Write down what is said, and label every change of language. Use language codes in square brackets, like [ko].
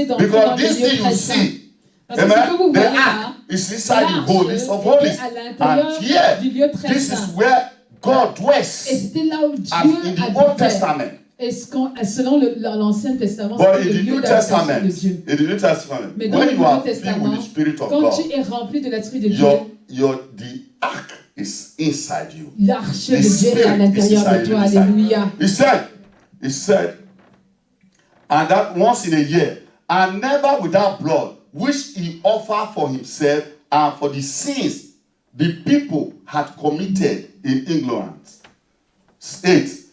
[en] Because this thing you see, amen, the ark is inside the holies of holies. And here, this is where God dwells. As in the Old Testament. [fr] Selon l'Ancien Testament, [en] but in the New Testament, when you are filled with the Spirit of [fr] quand [en] God, [fr] tu es rempli de l'Esprit de Dieu, [en] the ark is inside you. [fr] L'arche de Dieu est à l'intérieur de toi. Alléluia. [en] He said, and that once in a year, and never without blood, which he offered for himself and for the sins the people had committed in ignorance. 8.